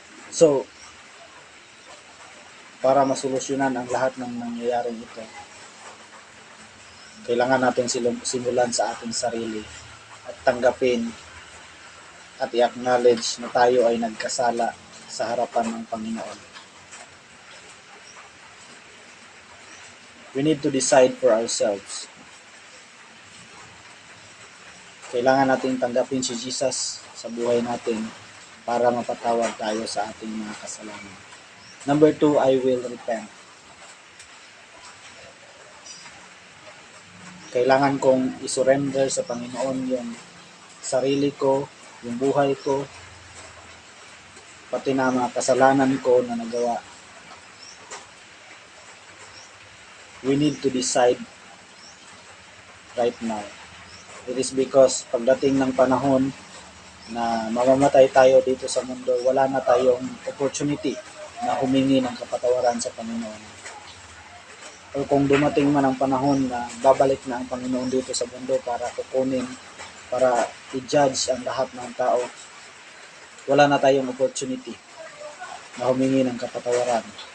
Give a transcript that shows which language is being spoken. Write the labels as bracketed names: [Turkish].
[Filipino] So, para masolusyonan ang lahat ng nangyayaring ito, kailangan natin simulan sa ating sarili at tanggapin at i-acknowledge na tayo ay nagkasala sa harapan ng Panginoon. [English] We need to decide for ourselves. [Filipino] Kailangan natin tanggapin si Jesus sa buhay natin para mapatawad tayo sa ating mga kasalanan. [English] Number 2, I will repent. [Filipino] Kailangan kong isurrender sa Panginoon yung sarili ko, yung buhay ko, pati na mga kasalanan ko na nagawa. [English] We need to decide right now. It is because [Filipino] pagdating ng panahon, na mamamatay tayo dito sa mundo, wala na tayong opportunity na humingi ng kapatawaran sa Panginoon. O kung dumating man ang panahon na babalik na ang Panginoon dito sa mundo para kukunin, para i-judge ang lahat ng tao, wala na tayong opportunity na humingi ng kapatawaran.